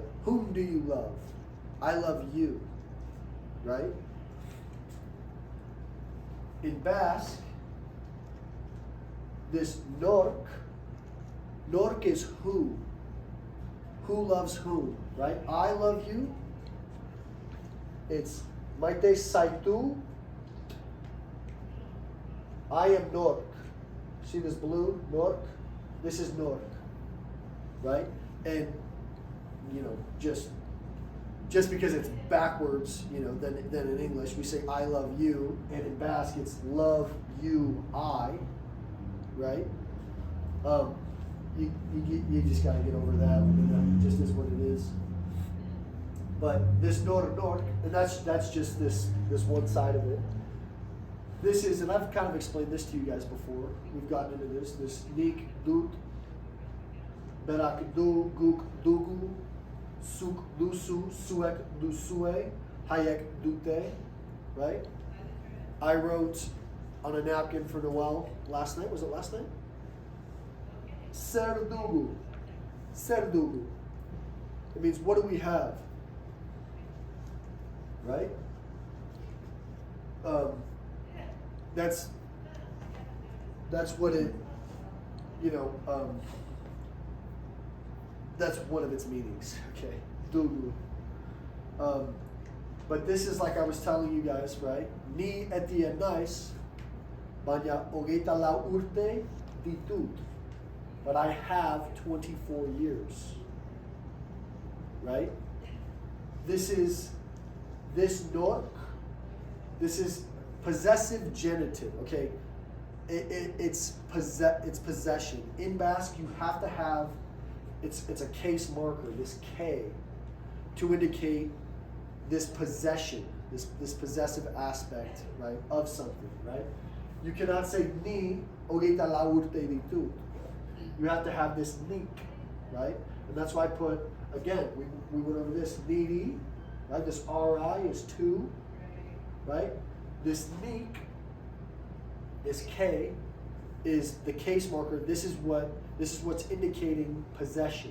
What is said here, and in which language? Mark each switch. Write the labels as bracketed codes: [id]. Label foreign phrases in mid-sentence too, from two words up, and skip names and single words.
[en] Whom do you love? I love you, right? In Basque, this nork is who. Who loves whom, right? I love you. It's [eu] maite saitu. [en] I am nork. See this blue, nork? This is nork, right? And, just because it's backwards, than in English, we say I love you, and in Basque it's love you, I, right? You just gotta get over that, and that just is what it is. But this nork, and that's just this one side of it. This is, and I've kind of explained this to you guys before. We've gotten into this [eu] nik dut, badakigu, guk dugu, suk dusu, suek dusue, hayek dute, [en] right? I wrote on a napkin for Noel last night. Was it last night? [eu] Ser dugu. zer dugu. [en] It means what do we have? Right? That's what it, that's one of its meanings. Okay, dugu. But this is like I was telling you guys, right? [eu] Ni Etíen nice, baina hogeita lau urte ditut. [en] But I have 24 years. Right? This nork, this is possessive genitive, okay? It's possession. In Basque, you have to have, it's a case marker, this K, to indicate this possession, this possessive aspect, right, of something, right? You cannot say [eu] ni hogeita lau urte ditut. [en] You have to have this nik, right? And that's why I put, again, we went over this, nidi, right? This ri is 2, right? This nik, this k, is the case marker. This is what's indicating possession.